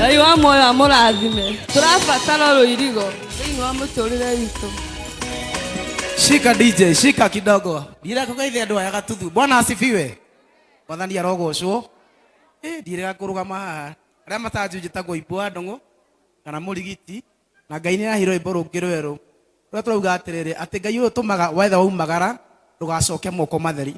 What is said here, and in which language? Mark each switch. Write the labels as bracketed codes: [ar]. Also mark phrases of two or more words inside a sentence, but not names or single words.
[ki] Mwana moyo amurathime. Turabatara ruirigo thĩinĩ wa mũtũrĩre witũ. [sw] Shika DJ, shika kidogo. [ki] Ndira kugeithia andũ aya gatuthu. [sw] Bwana asifiwe. [ki] Mwathani arogocwo. Ndira kurugama haha. Arĩa matanjunjĩtagwo Ibua Ndong'o kana mũrigiti na Ngai nĩ ahiro rwĩmbo rũngĩ rwerũ. Rũrĩa turauga atĩrĩrĩ atĩ Ngai ũyũ tũmaga wetha waumagara ndũgacoke moko matheri.